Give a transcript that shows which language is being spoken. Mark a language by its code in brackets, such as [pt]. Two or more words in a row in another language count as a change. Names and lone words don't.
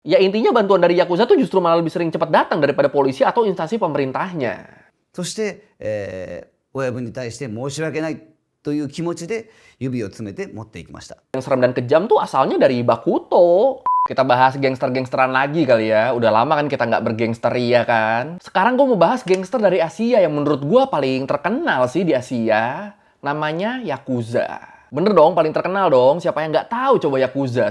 [id] Ya intinya bantuan dari Yakuza tuh justru malah lebih sering cepat datang daripada polisi atau instansi pemerintahnya. [ja] そして、親分に対して申し訳ないという気持ちで指を詰めて持っていきました。 [id] Yang serem dan kejam tuh asalnya dari Bakuto. Kita bahas gangster-gangsteran lagi kali ya. Udah lama kan kita nggak bergangster ya kan. Sekarang gue mau bahas gangster dari Asia yang menurut gue paling terkenal sih di Asia. Namanya Yakuza. Bener dong, paling terkenal dong. Siapa yang nggak tahu coba Yakuza?